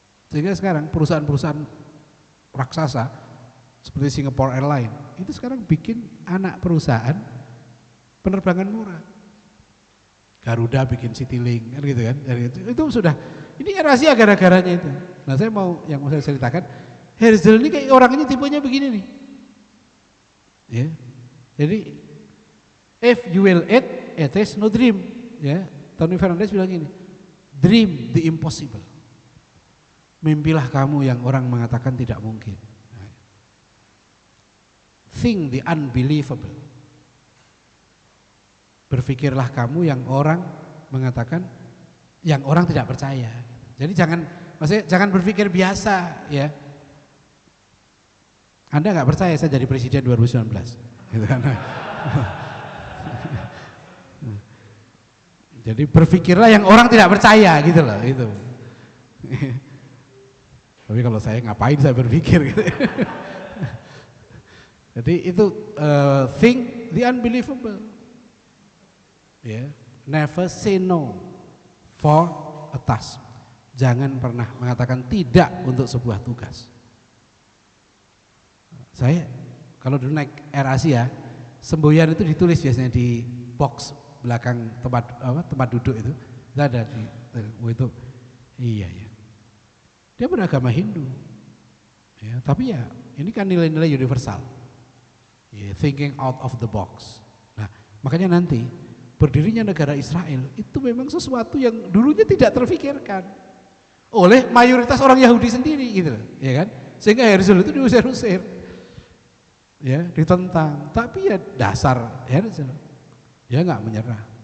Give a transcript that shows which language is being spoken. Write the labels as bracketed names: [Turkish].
[Indonesian] Sehingga sekarang perusahaan-perusahaan raksasa seperti Singapore Airlines itu sekarang bikin anak perusahaan penerbangan murah. Garuda bikin Citylink kan gitu kan. Itu sudah ini rahasia gara-garanya itu. Nah, saya mau yang mau saya ceritakan, Herzl ini kayak orangnya tipenya begini nih. Ya. Jadi [English] if you will eat, it is no dream. [Indonesian] Ya. Tony Fernandes bilang gini, [English] dream the impossible. [Indonesian] Mimpilah kamu yang orang mengatakan tidak mungkin. [English] Think the unbelievable. [Indonesian] Berpikirlah kamu yang orang mengatakan, yang orang tidak percaya. Jadi jangan berpikir biasa ya. Anda nggak percaya saya jadi presiden 2019, gitu kan? Jadi berpikirlah yang orang tidak percaya gitu loh, itu. Tapi kalau saya ngapain saya berpikir gitu. Jadi itu [English] think the unbelievable. Ya, never say no for a task. [Indonesian] Jangan pernah mengatakan tidak untuk sebuah tugas. Saya kalau dulu naik Air Asia, semboyan itu ditulis biasanya di box belakang tempat duduk itu. Itu ada di itu. Iya ya. Dia beragama Hindu. Ya, tapi ya ini kan nilai-nilai universal. [English] Ya, thinking out of the box. [Indonesian] Nah, makanya nanti berdirinya negara Israel itu memang sesuatu yang dulunya tidak terfikirkan oleh mayoritas orang Yahudi sendiri gitu loh, ya kan? Sehingga Herzl itu diusir-usir. Ya, ditentang. Tapi ya dasar Herzl. Dia nggak menyerah.